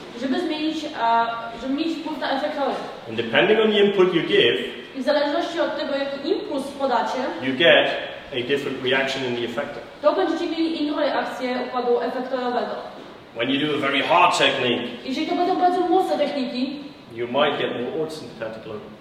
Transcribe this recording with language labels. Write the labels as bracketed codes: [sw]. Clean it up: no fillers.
[pl] żeby zmienić, żeby mieć wpływ na efektory. [en] And depending on the input you give, [pl] I w zależności od tego, jaki impuls podacie, [en] you get a different reaction in the effector. [pl] to będziecie mieli inną reakcję układu efektorowego. [en] When you do a very hard technique, [pl] Jeżeli to będą bardzo mocne techniki, [en] you might get more orthosympathetic load.